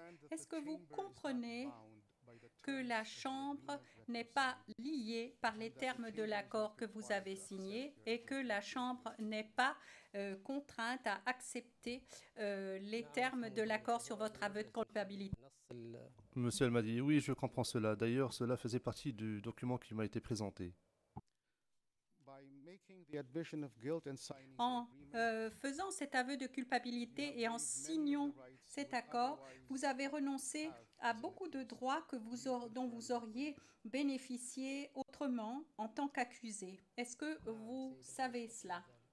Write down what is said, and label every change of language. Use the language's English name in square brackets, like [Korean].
[French] Est-ce que vous comprenez que la Chambre n'est pas liée par les termes de l'accord que vous avez signé et que la Chambre n'est pas contrainte à accepter les termes de l'accord sur votre aveu de culpabilité? Monsieur Al-Mahdi, oui, je comprends cela. D'ailleurs, cela faisait partie du document qui m'a été présenté. [English] By making the admission of guilt and signing the [French] En [English] agreement, [French] faisant cet aveu de culpabilité et en signant cet accord, vous avez renoncé à beaucoup de droits que dont vous auriez bénéficié autrement en tant qu'accusé. Est-ce que vous savez cela?